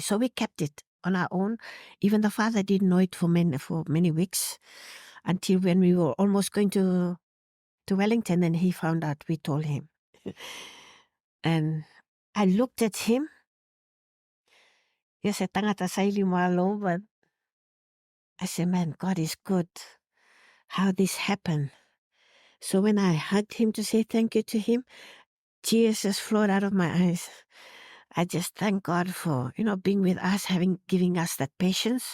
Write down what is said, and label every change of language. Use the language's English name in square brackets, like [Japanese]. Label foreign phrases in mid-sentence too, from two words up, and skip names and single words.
[English] So we kept it on our own. Even the father didn't know it for many weeks, until when we were almost going to Wellington, and he found out. We told him. And I looked at him. Yes, [Samoan] tangata saili malo, [English] but I said, man, God is good. How this happened. So when I hugged him to say thank you to him, tears just flowed out of my eyes. I just thank God for, being with us, giving us that patience.